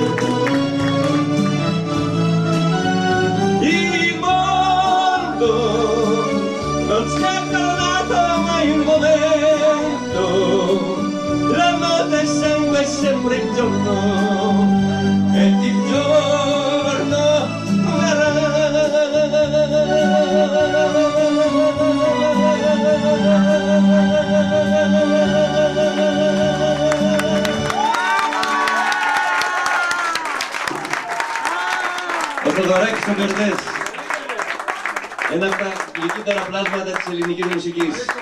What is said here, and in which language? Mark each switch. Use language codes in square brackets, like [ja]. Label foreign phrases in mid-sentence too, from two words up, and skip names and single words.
[it] Il mondo non si è fermato mai un momento, la notte segue sempre il giorno e il giorno verrà. [el] Ο Θοδωράκης ο Μπερδές, ένα από τα γλυκύτερα πλάσματα της ελληνικής μουσικής.